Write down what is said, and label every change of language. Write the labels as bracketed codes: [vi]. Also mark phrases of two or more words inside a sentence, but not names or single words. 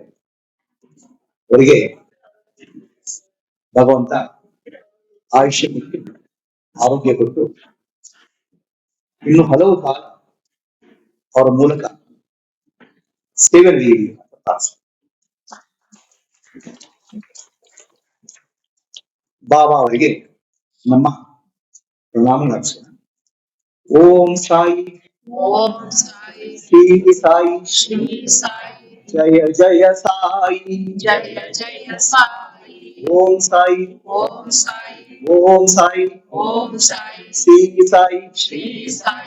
[kn] ಅವರಿಗೆ ಭಗವಂತ ಆಯುಷ್ಯ ಕೊಟ್ಟು ಆರೋಗ್ಯ ಕೊಟ್ಟು ಇನ್ನು ಹಲವು ಕಾಲ ಅವರ ಮೂಲಕ ಸೇವೆ ನೀಡಿ. ಬಾಬಾ ಅವರಿಗೆ ನಮ್ಮ ಪ್ರಣಾಮ ನಡೆಸೋಣ. ಓಂ ಸಾಯಿ, ಓಂ ಸಾಯಿ, ಶ್ರೀ ಸಾಯಿ, ಶ್ರೀ ಸಾಯಿ, ಜಯ ಜಯ ಸಾಯಿ, ಜಯ ಜಯ ಸಾಯಿ. ಓಂ ಸಾಯಿ, ಓಂ ಸಾಯಿ, ಓಂ ಸಾಯಿ, ಓಂ ಸಾಯಿ, ಶ್ರೀ ಸಾಯಿ, ಶ್ರೀ ಸಾಯಿ,